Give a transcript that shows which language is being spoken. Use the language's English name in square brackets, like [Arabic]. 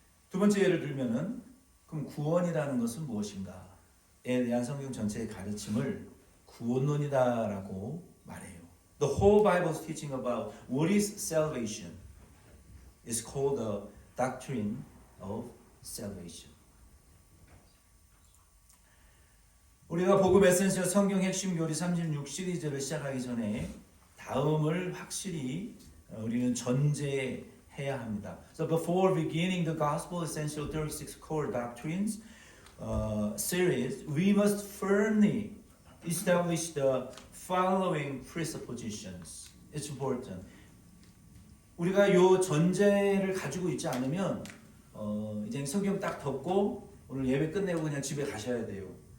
[Korean] 두 번째 예를 들면은 그럼 구원이라는 것은 무엇인가에 대한 성경 전체의 가르침을 구원론이다라고 말해요. [English] The whole Bible's teaching about what is salvation is called the doctrine of salvation. [Korean] 우리가 복음 에센셜 성경 핵심 교리 36 시리즈를 시작하기 전에 다음을 확실히 우리는 전제해야 합니다. [English] So before beginning the Gospel Essential 36 Core Doctrines series, we must firmly establish the following presuppositions. It's important. [Korean] 우리가 요 전제를 가지고 있지 않으면 이제 성경 딱 덮고 오늘 예배 끝내고 그냥 집에 가셔야 돼요.